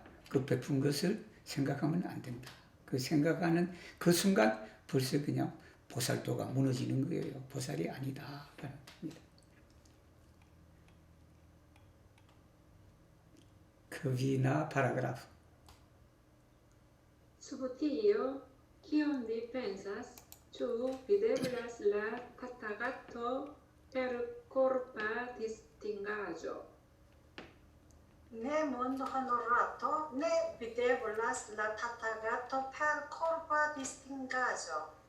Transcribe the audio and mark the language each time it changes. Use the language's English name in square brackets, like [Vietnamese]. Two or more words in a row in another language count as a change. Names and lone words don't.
[Korean] 그 베푼 것을 생각하면 안 된다. 그 생각하는 그 순간 벌써 그냥 보살도가 무너지는 거예요. 보살이 아니다. 라는 겁니다. 그기나 파라그라프. [Esperanto] Subtio, kion vi pensas, ĉu videblas la Tathagato per korpa distingaĵo? Ne mondo honorato ne videblas la Tathagato per corpa distingaĵo.